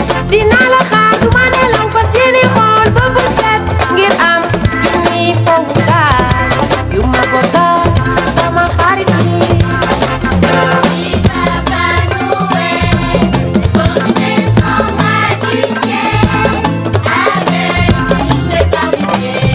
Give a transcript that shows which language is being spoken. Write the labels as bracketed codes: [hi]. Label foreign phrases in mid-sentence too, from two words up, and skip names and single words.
[wo] Dinaa la xaar, du ma nelaw, fas yéene xool ba bët set ngir am junniy fowukaay yu ma bokk ak sama xarit yi. [fr] Papa Noël, quand tu descendras du ciel, avec une jouet par des